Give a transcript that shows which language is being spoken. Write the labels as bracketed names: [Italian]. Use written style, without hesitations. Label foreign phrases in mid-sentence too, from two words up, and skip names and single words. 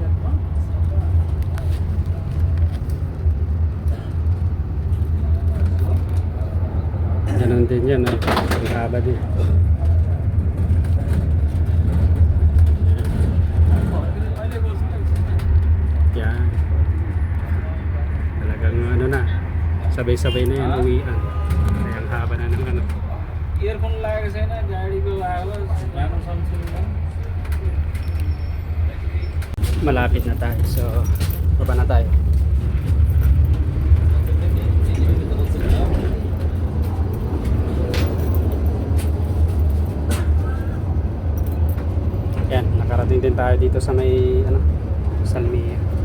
[Filipino] Ganun din yan, ang haba din. Yan. Talagang ano na, sabay-sabay na yan, uwian. Kaya ang haba na ng ano. [Nepali] इयरफोन लगाएको छैन गाडीको आवाज गाना सुन्छु [Filipino] Malapit na tayo, so baba na tayo. Yan, nakarating din tayo dito sa may ano, Salmia.